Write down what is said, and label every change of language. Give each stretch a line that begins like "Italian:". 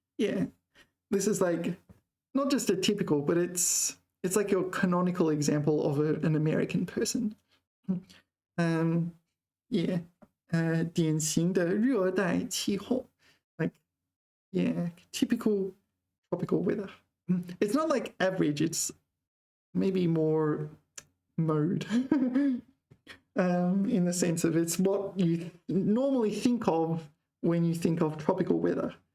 English: Yeah, this is like not just a typical, but it's like your canonical example of an American person.
Chinese: Yeah, 典型的热带气候.
English: Like, yeah, typical tropical weather. It's not like average, it's maybe more mode. In the sense of it's what you normally think of when you think of tropical weather.